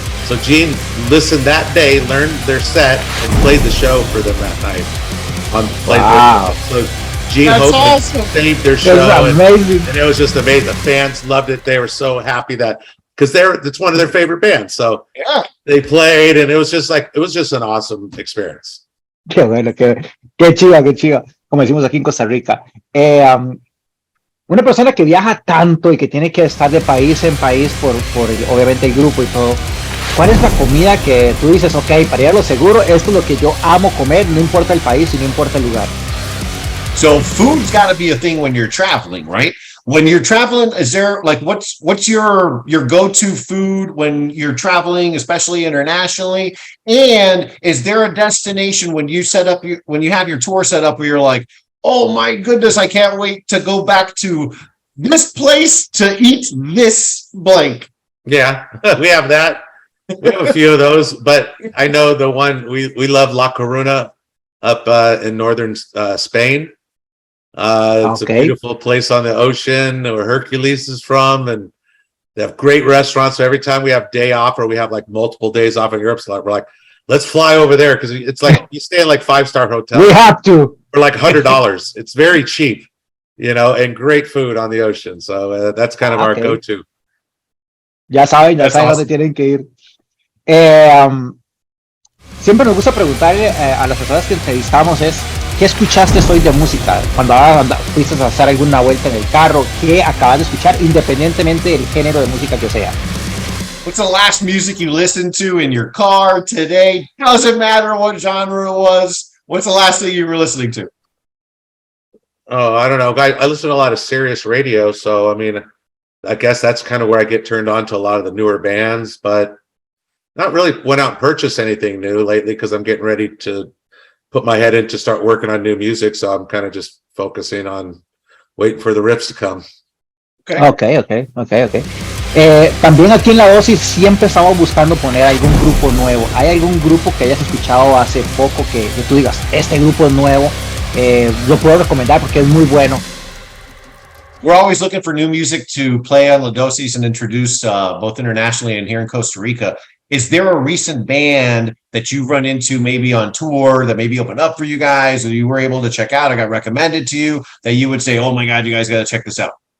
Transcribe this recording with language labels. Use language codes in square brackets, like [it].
[en] So Gene listened that day, learned their set, and played the show for them that night. Wow. So Gene Hoglan saved their show, and it was just amazing. The fans loved it. They were so happy that, because it's one of their favorite bands. So yeah, they played, and it was just an awesome experience. [es] Qué bueno, qué chido, como decimos aquí en Costa Rica. Una persona que viaja tanto y que tiene que estar de país en país por obviamente el grupo y todo, ¿cuál es la comida que tú dices, ok, para ir a lo seguro, esto es lo que yo amo comer, no importa el país y no importa el lugar? [en] So food's got to be a thing when you're traveling, right? When you're traveling, is there like what's your go-to food when you're traveling, especially internationally? And is there a destination when you have your tour set up where you're like, oh my goodness, I can't wait to go back to this place to eat this blank? Yeah, we have that. We have a few of those, but I know the one we love, La Coruna up in northern Spain. It's a beautiful place on the ocean where Hercules is from, and They have great restaurants. So every time we have day off or we have like multiple days off in Europe, so we're like, let's fly over there because it's like you stay in like 5-star hotels. We have to. For like $100. It's very cheap, and great food on the ocean. So that's kind of our go-to. [es] Ya saben [en] Awesome. [es] dónde tienen que ir. Siempre nos gusta preguntarle a las personas que entrevistamos ¿qué escuchaste hoy de música? Cuando fuiste a hacer alguna vuelta en el carro, ¿qué acabas de escuchar independientemente del género de música que sea? [en] What's the last music you listened to in your car today? Doesn't matter what genre it was. What's the last thing you were listening to? Oh, I don't know. I listen to a lot of Sirius radio. So, I mean, I guess that's kind of where I get turned on to a lot of the newer bands, but not really went out and purchased anything new lately because I'm getting ready to put my head in to start working on new music. So I'm kind of just focusing on waiting for the riffs to come. Okay. [es] También aquí en La Dosis siempre estamos buscando poner algún grupo nuevo. ¿Hay algún grupo que hayas escuchado hace poco que tú digas, este grupo es nuevo, lo puedo recomendar porque es muy bueno? [en] We're always looking for new music to play on La Dosis and introduce both internationally and here in Costa Rica. Is there a recent band that you've run into maybe on tour that maybe opened up for you guys or you were able to check out or got recommended to you that you would say, oh my God, you guys got to check this out?